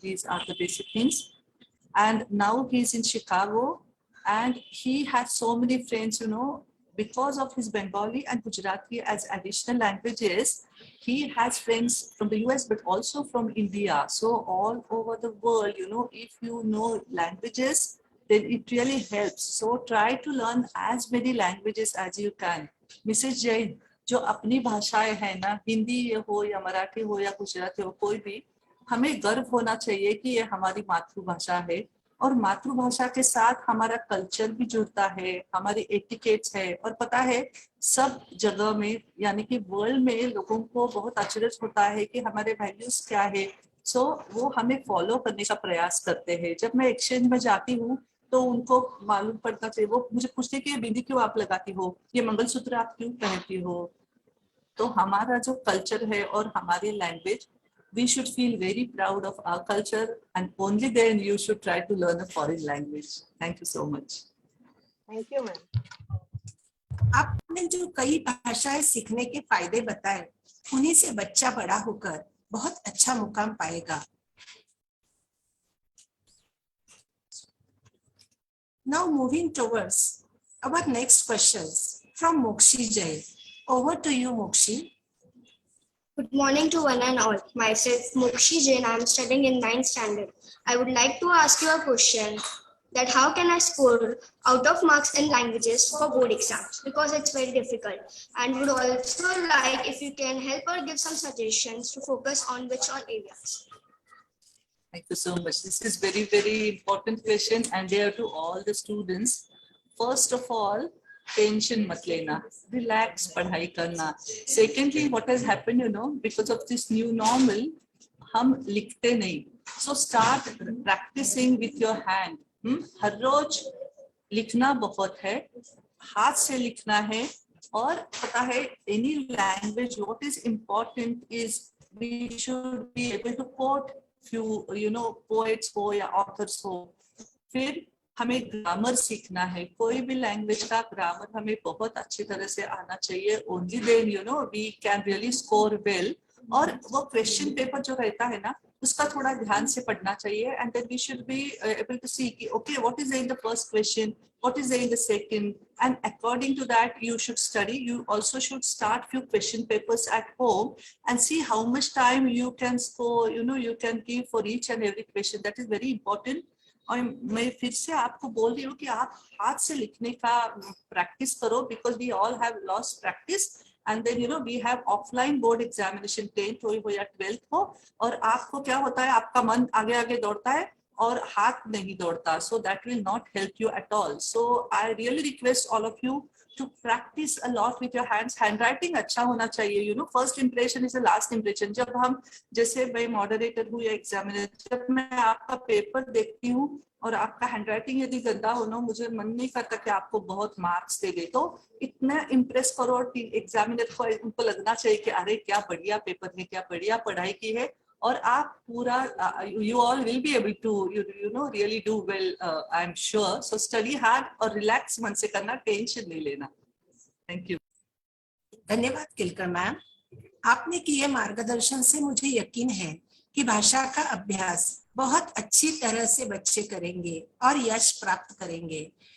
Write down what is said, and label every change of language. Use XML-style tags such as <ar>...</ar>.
<en>These are the basic things. And now he's in Chicago, and he has so many friends, because of his Bengali and Gujarati as additional languages. He has friends from the US, but also from India. So all over the world, if you know languages, then it really helps. So try to learn as many languages as you can. Mrs.</en> <hi>Jain, जो अपनी भाषाएं हैं ना, हिंदी हो या मराठी हो या गुजराती हो, कोई भी, हमें गर्व होना चाहिए कि ये हमारी मातृभाषा है। और मातृभाषा के साथ हमारा कल्चर भी जुड़ता है, हमारी एटिकेट्स है। और पता है सब जगह में, यानी कि वर्ल्ड में लोगों को बहुत अचरज होता है कि हमारे वैल्यूज क्या है। सो वो हमें फॉलो करने का प्रयास करते हैं। जब मैं एक्सचेंज में जाती हूँ तो उनको मालूम पड़ता चाहिए, वो मुझे पूछते कि ये बिंदी क्यों आप लगाती हो, ये मंगलसूत्र आप क्यों पहनती हो। तो हमारा जो कल्चर है और हमारी language,</hi> <en>we should feel very proud of our culture, and only then you should try to learn a foreign language. Thank you so much. Thank you, ma'am.</en> <hi>आपने जो कई भाषाएं सीखने के फायदे बताए, उन्हीं से बच्चा बड़ा होकर बहुत अच्छा मुकाम पाएगा।</hi> <en>Now moving towards our next questions from Mokshi Jain. Over to you, Mokshi. Good morning to one and all. Myself, Mokshi Jain. I am studying in 9th standard. I would like to ask you a question that how can I score out of marks in languages for board exams, because it's very difficult, and would also like if you can help or give some suggestions to focus on which all areas. Thank you so much. This is very, very important question, and dear to all the students. First of all,</en> <hi>tension mat lena, relax, padhai karna.</hi> <en>Secondly, what has happened, because of this new normal,</en> <hi>hum likhte nahi.</hi> <en>So start practicing with your hand.</en> <hi>हर रोज लिखना बहुत है, हाथ से लिखना है। और पता है</hi> <en>any language, what is important is we should be able to quote few poets हो या authors हो।</en> <hi>फिर हमें ग्रामर सीखना है, कोई भी लैंग्वेज का ग्रामर हमें बहुत अच्छी तरह से आना चाहिए।</hi> <en>Only then we can really score well.</en> <hi>और वो क्वेश्चन पेपर जो रहता है ना, उसका थोड़ा ध्यान से पढ़ना चाहिए,</hi> <en>And then we should be able to see कि okay what is in the first question, what is there in the second, and according to that you should study. You also should start few question papers at home and see how much time you can score, you can give for each and every question. That is very important.</en> <hi>और मैं फिर से आपको बोल रही हूँ कि आप हाथ से लिखने का प्रैक्टिस करो,</hi> <en>because we all have lost practice. And then we have offline board examination,</en> <hi>10th हो या 12th हो, और आपको क्या होता है, आपका मन आगे आगे दौड़ता है और हाथ नहीं दौड़ता.</hi> <en>So that will not help you at all. So I really request all of you to practice a lot with your hands.</en> <hi>Handwriting अच्छा होना चाहिए.</hi> <en>First impression is the last impression.</en> <hi>जब हम, जैसे मैं मॉडरेटर हूँ या एग्जामिनर, जब मैं आपका पेपर देखती हूँ और आपका हैंडराइटिंग यदि गंदा हो ना, मुझे मन नहीं करता कि आपको बहुत मार्क्स दे दे. तो इतना इम्प्रेस करो, और एग्जामिनर को उनको लगना चाहिए कि अरे क्या बढ़िया पेपर है, क्या बढ़िया पढ़ाई की है. और आप पूरा</hi> <en>you all will be able to really do well, I'm sure. So study hard</en> <hi>और relax मन से करना, टेंशन नहीं लेना.</hi> <en>Thank you.</en> <hi>धन्यवाद केलकर मैम, आपने किए मार्गदर्शन से मुझे यकीन है कि भाषा का अभ्यास बहुत अच्छी तरह से बच्चे करेंगे और यश प्राप्त करेंगे.</hi>